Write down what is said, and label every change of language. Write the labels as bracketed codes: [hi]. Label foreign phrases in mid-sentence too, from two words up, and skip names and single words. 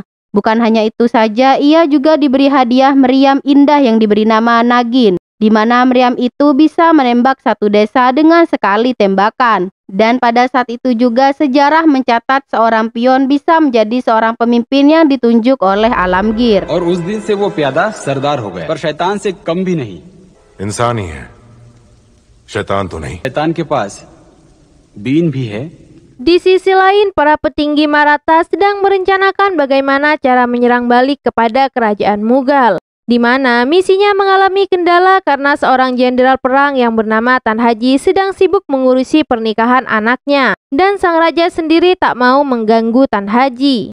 [id] Bukan hanya itu saja, ia juga diberi hadiah meriam indah yang diberi nama Nagin. di mana meriam itu bisa menembak satu desa dengan sekali tembakan. Dan pada saat itu juga sejarah mencatat seorang pion bisa menjadi seorang pemimpin yang ditunjuk oleh Alamgir. [hi] और उस दिन से वो प्यादा सरदार हो गया, पर शैतान से कम भी नहीं। इंसान ही है, शैतान तो नहीं। शैतान के पास बीन भी है। [id] Di sisi lain, para petinggi Maratha sedang merencanakan bagaimana cara menyerang balik kepada kerajaan Mughal, di mana misinya mengalami kendala karena seorang jenderal perang yang bernama Tan Haji sedang sibuk mengurusi pernikahan anaknya, dan sang raja sendiri tak mau mengganggu Tan Haji.